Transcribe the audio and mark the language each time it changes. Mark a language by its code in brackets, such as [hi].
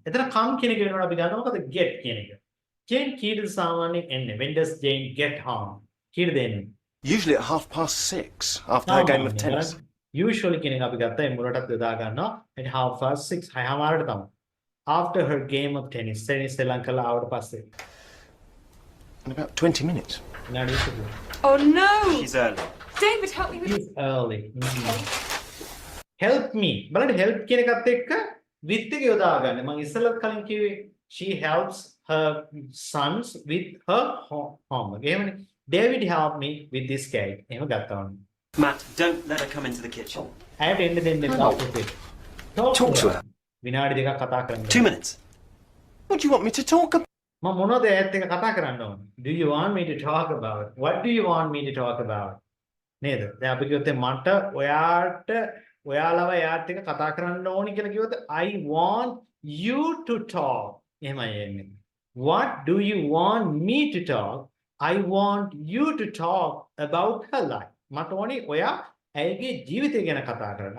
[si] එතන come කියන එක වෙනකොට අපි ගන්නවා මොකද get කියන එක. Jane කීයද සාමාන්‍යයෙන් එන්නේ? [en] When does Jane get home? [si] කීයද එන්නේ? [en] Usually at 6:30 after her game of tennis. [si] Usually කියන එක අපි ගත්තා ඒ මුලටත් යොදා ගන්නවා. at 6:30 6:00 තමයි. [en] After her game of tennis. [si] tennis ශ්‍රී ලංකාවට ආවට පස්සේ. [en] In about 20 minutes. [si] විනාඩි 20. [en] Oh no! She's early. David, help me with He's early. Help me. [si] බලන්න help කියන එකත් එක්ක with එක යොදා ගන්න. මම ඉස්සෙල්ලත් කලින් කිව්වේ [en] she helps her sons with her homework. [si] එහෙමනේ. [en] David helped me with this cake. [si] එහෙම ගත්තා වань. [en] Matt, don't let her come into the kitchen. [si] ඇයට එන්න දෙන්න එපා. [en] Talk to her. [si] විනාඩි දෙකක් කතා කරන්න. [en] 2 minutes. What do you want me to talk about? [si] මම මොනවද ඇයත් එක්ක කතා කරන්න ඕන? [en] Do you want me to talk about? What do you want me to talk about? [si] නේද? දැන් අපි කිව්වොත් මට ඔයාලව එයාත් එක්ක කතා කරන්න ඕනි කියලා කිව්වොත් [en] I want you to talk. [si] එහෙමයි එන්නේ. [en] What do you want me to talk? I want you to talk about her life. [si] මට ඕනි ඔයා ඇයගේ ජීවිතය ගැන කතා කරන්න.